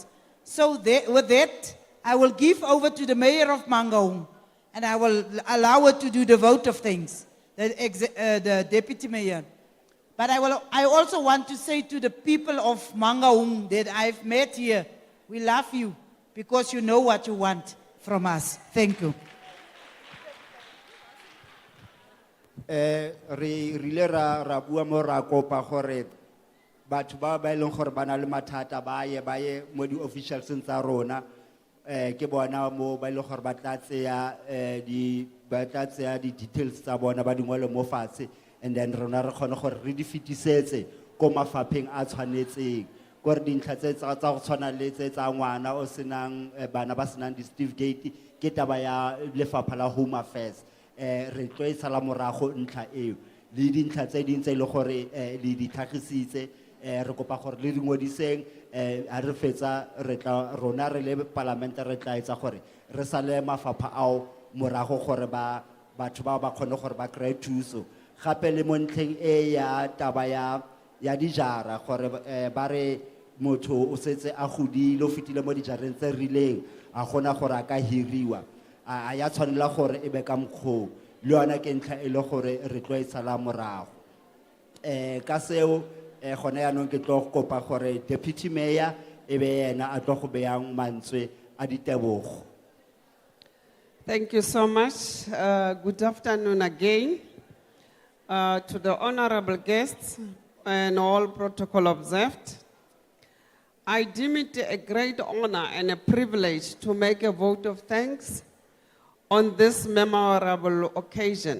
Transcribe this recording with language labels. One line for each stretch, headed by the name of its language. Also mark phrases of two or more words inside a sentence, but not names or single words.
English: So with that, I will give over to the mayor of Mangaung, and I will allow her to do the vote of things, the deputy mayor. But I also want to say to the people of Mangaung that I've met here, we love you because you know what you want from us. Thank you.
Tswana: Re rile ra bua mo ra kopa gore batho ba ba ileng gore bana le mathata ba ye mo di officials tsa rona ke bona mo ba ile gore ba tla tseya di details tsa bona ba dingwele mo fatshe,
English: and then
Tswana: rona re khone gore re di fitisetse ko mafapheng a tshwanetseng gore dintlha tse tsa go tshwana le tse tsa ngwana o senang bana ba senang di certificate ke taba ya lefapha la Home Affairs. Re tlo e sala morago ntlha eo le dintlha tse ding tse le gore le di tlhagisitse re kopa gore le dingwediseng a re fetsa re tla rona re le parliamentary re tla etsa gore re sale mafapha ao morago gore batho ba khone gore ba kry thuso gape le mo ntlheng e ya taba ya dijara gore ba re motho o setse a godile o fitile mo dijareng tse rileng a gona gore a ka hiriwa a ya tshwanela gore e be ka mkgo le yona ke ntlha e le gore re tlo e sala morago ka seo gone ya nong ke tlo kopa gore
English: deputy mayor
Tswana: e be yena a tlo go beyang mantswe a ditebogo.
English: Thank you so much. Good afternoon again to the honorable guests and all protocol observed. I deem it a great honor and a privilege to make a vote of thanks on this memorable occasion.